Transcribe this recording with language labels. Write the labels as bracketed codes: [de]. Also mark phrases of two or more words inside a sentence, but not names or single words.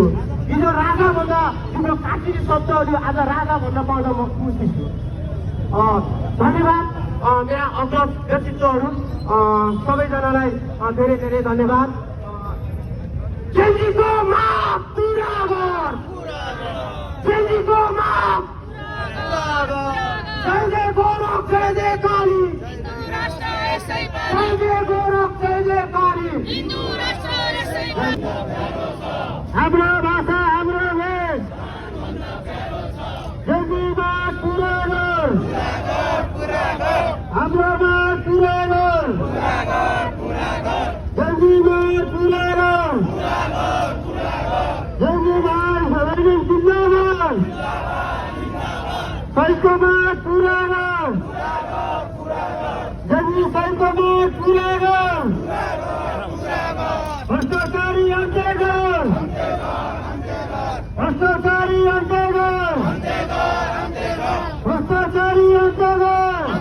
[ne] हिजो राजा भन्दा तिम्रो काटिने शब्दहरू आज राजा भन्न पाउँदा म खुसी छु। धन्यवाद मेरा अग्रज व्यक्तित्वहरू सबैजनालाई धेरै धेरै धन्यवाद। जेन्जीको माग पुरा गर, जेन्जीको माग जय जय गोरख जय जय काली, जय जय गोरख जय जय काली। हाम्रो भाषा हाम्रो देश जेन्जी माग पुरा गर, हाम्रो माग पुरा गर, जेन्जी माग पुरा गर, जेन्जी माग जिन्दाबाद, सैको माग पुरा गर, जेन्जी सैको माग पुरा गर, भ्रष्टाचारी अन्त्य गर, भ्रष्टाचारी अन्त्य गर, भ्रष्टाचारी अन्त्य गर।